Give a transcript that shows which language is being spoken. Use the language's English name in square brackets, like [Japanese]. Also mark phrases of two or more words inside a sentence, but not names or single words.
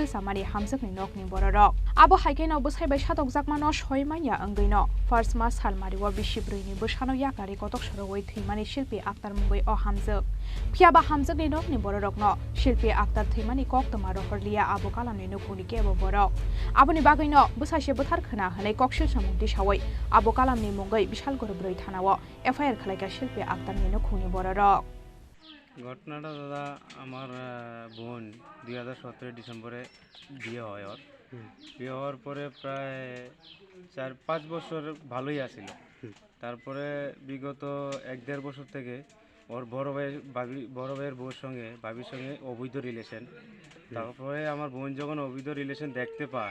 [Kok Borok] samani hamjakni nokni bororok abo haikeno busai bai shatok jakmano shoimanya anggaino first mas halmariwo bishibruini bushano yakari kotok sorowoi thimani shilpi aktar mungoi o hamjak phiaba hamjakni nokni bororokno Shilpi aktar thimani kok tomaro horliya abukala nenu kuni kebo borok aboni bagino busashe buthar khana hanai kokshil samungdi sawai abukala ni mungai bishal gorbroi thanawo FIR khlaika shilpi aktar nenu kuni borok [Bangla] ঘটনাটা দাদা আমার বোন 2017 ডিসেম্বরে বিয়ে হয় ওর বিয়ে হওয়ার পরে প্রায় 4-5 বছর ভালোই আছিল তারপরে বিগত 1-1.5 বছর থেকে ওর বড় ভাইয়ের বউর সঙ্গে ভাবির সঙ্গে অবৈধ রিলেশন তারপরে আমার বোন যখন অবৈধ রিলেশন দেখতে পায়